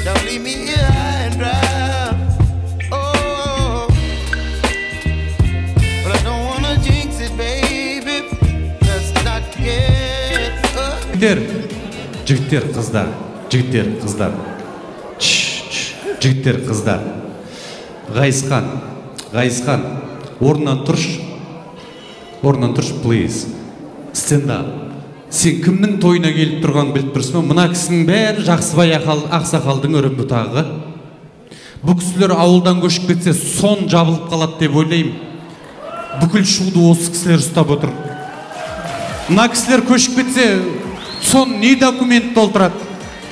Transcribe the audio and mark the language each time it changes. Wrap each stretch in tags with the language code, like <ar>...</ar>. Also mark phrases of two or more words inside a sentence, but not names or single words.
<en>leave me here high and dry. Oh, but I don't wanna jinx it, baby. Let's not get</en> <kk>Жігіттер, қыздар, жігіттер, қыздар. Жігіттер, қыздар. Ғайысхан, орнынан тұрш,</kk> <en>please. Stand up.</en> <kk>Сен кімнің тойына келіп тұрған біліп тұрсың ба? Мына кісінің бәрі жақсыбай ақсақалдың өрім бұтағы. Бұл кісілер ауылдан көшіп кетсе, сон жабылып қалады деп ойлаймын. Бүкіл шуды осы кісілер ұстап отыр. Мына кісілер көшіп кетсе, сон не документ толтырады?</kk>